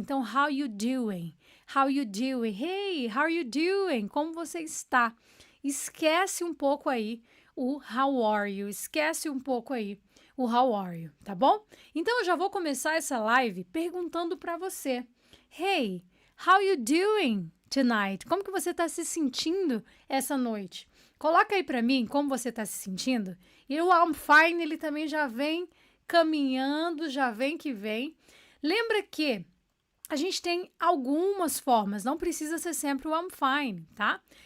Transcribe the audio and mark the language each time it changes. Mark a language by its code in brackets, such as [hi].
[en] Então, how you doing? How you doing? Hey, how you doing? [pt] Como você está? Esquece um pouco aí o [en] how are you? [pt] Esquece um pouco aí o [en] how are you, [pt] tá bom? Então, eu já vou começar essa live perguntando para você. [en] Hey, how you doing tonight? [pt] Como que você está se sentindo essa noite? Coloca aí para mim como você está se sentindo. E o [en] I'm fine, [pt] ele também já vem caminhando, já vem que vem. Lembra que a gente tem algumas formas, não precisa ser sempre o [en] I'm fine, [pt] tá?